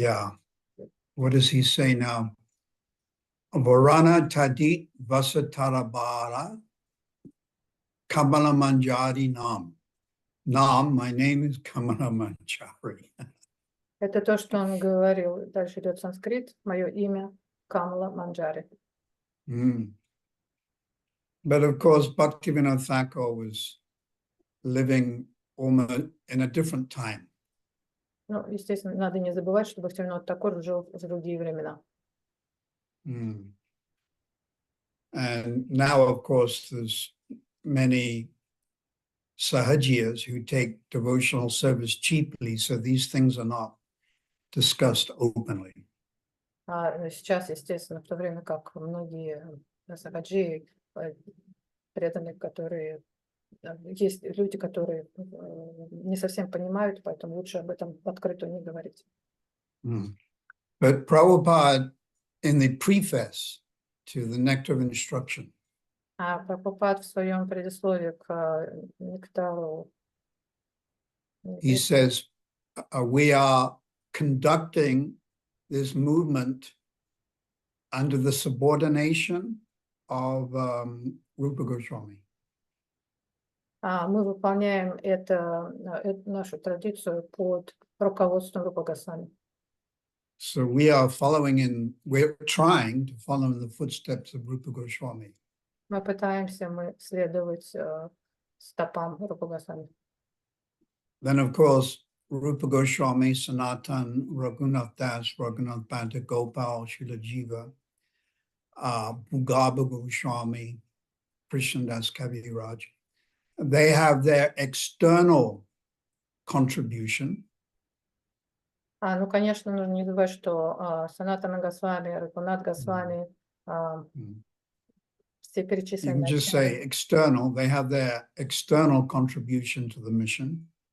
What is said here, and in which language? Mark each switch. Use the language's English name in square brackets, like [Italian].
[English] Yeah. What does he say now? [Sanskrit] Varana Tadit Vasatarabara Kamala Manjari Nam. [English] Nam, my name is Kamala Manjari. [Russian] Это то, что он говорил. Дальше идет санскрит. Мое имя Камала Манджари. [English] But of course, Bhaktivinoda Thakur was living almost in a different time. [Russian] Ну, естественно, надо не забывать, что Бхактивинод Такур жил в другие времена. [English] And now, of course, there's many sahajiyas who take devotional service cheaply, so these things are not discussed openly. [Russian] Сейчас, естественно, в то время как многие сахаджи, преданные, которые есть люди, которые не совсем понимают, поэтому лучше об этом открыто не говорить. [English] But Prabhupada, in the preface to the Nectar of Instruction, [Russian] Прабхупад в своем предисловии к нектару, [English] he says, we are conducting this movement under the subordination of Rupa Goswami. [Russian] Мы выполняем нашу традицию под руководством Рупа Госвами. [English] So we're trying to follow in the footsteps of Rupa Goswami. [Russian] Мы pытаемся следовать стопам Рупа Госвами. [English] Then, of course, Rupa Goswami, Sanatan, Raghunath Das, Raghunath Bhatta, Gopal, Srila Jiva, Bhugabha Goswami, Krishnadas Kaviraj. They have their external contribution. [Russian] Ну, конечно, нужно не забывать, что Санатана Госвами, Рагунат Госвами, Mm. все [English] You [Russian] перечисленные [English] can just say external, they have their external contribution to the mission.